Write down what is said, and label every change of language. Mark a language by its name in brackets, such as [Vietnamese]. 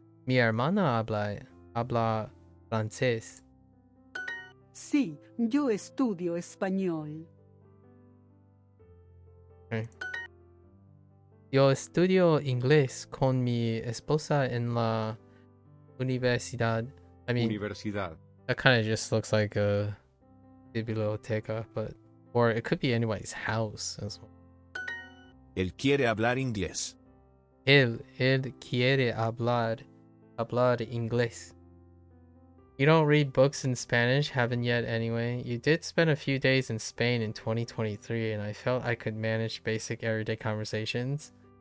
[Spanish] Mi hermana habla francés. Sí, yo estudio español. [English] Okay. [Spanish] Yo estudio inglés con mi esposa en la universidad. [English] I mean, [Spanish] Universidad. [English] that kind of just looks like a biblioteca, but or it could be anybody's house as well. [Spanish] Él quiere hablar inglés. Él quiere hablar inglés. [English] You don't read books in Spanish, haven't yet anyway. You did spend a few days in Spain in 2023, and I felt I could manage basic everyday conversations.